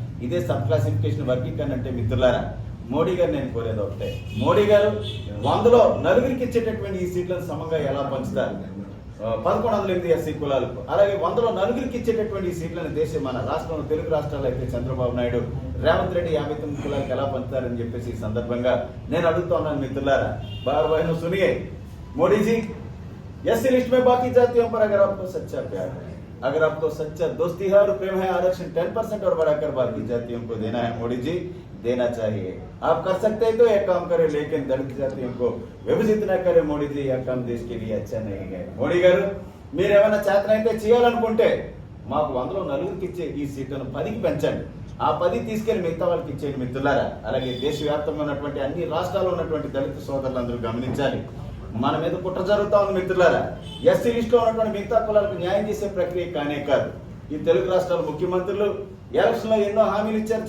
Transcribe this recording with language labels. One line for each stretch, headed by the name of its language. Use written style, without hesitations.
Telugu: ఇదే sub classification వర్గీకరణ అంటే మిత్రులారా. మోడీ గారు నేను కోరేది ఒకటే, మోడీ గారు 100లో 4కి ఇచ్చేటటువంటి ఈ సీట్లను సమంగా ఎలా పంచుతారు 1108 ఎస్సీ కులాలకు, అలాగే 100లో 4కి ఇచ్చేటటువంటి ఈ సీట్లను మన రాష్ట్రంలో తెలుగు రాష్ట్రాల్లో అయితే చంద్రబాబు నాయుడు, రేవంత్ రెడ్డి 59 కులాలకు ఎలా పంచుతారని చెప్పేసి ఈ సందర్భంగా నేను అడుగుతా ఉన్నాను మిత్రులారా.
Hindi: బాబాయ్ సునియే మోడీజీ, एससी लिस्ट में बाकी जातियों पर अगर आपको सच्चा प्यार है, अगर आपको सच्चा दोस्ती है और प्रेम है, आरक्षण 10% और बढ़ाकर बाकी जातियों को देना है मोदी जी, देना चाहिए. आप कर सकते हैं तो एक काम करें, लेकिन दलित जातियों को विभजित न करें मोदी जी. यह काम देश के लिए अच्छा नहीं है.
Telugu: మోడీ గారు, మీరు ఏమైనా చేతనైతే చేయాలనుకుంటే మాకు 100లో 4కి ఇచ్చే ఈ సీట్లను 10కి పెంచండి. ఆ 10 తీసుకెళ్లి మిగతా వాళ్ళకి ఇచ్చేయండి మిత్రులారా. అలాగే దేశవ్యాప్తంగా ఉన్నటువంటి అన్ని రాష్ట్రాల్లో ఉన్నటువంటి దళిత సోదరులందరూ గమనించాలి, మన మీద కుట్ర జరుగుతా ఉంది మిత్రులారా. ఎస్సీ లిస్టులో ఉన్నటువంటి మిగతా కులాలకు న్యాయం చేసే ప్రక్రియ కానే కాదు. ఈ తెలుగు రాష్ట్రాల ముఖ్యమంత్రులు ఎలక్షన్లో ఎన్నో హామీలు ఇచ్చారు.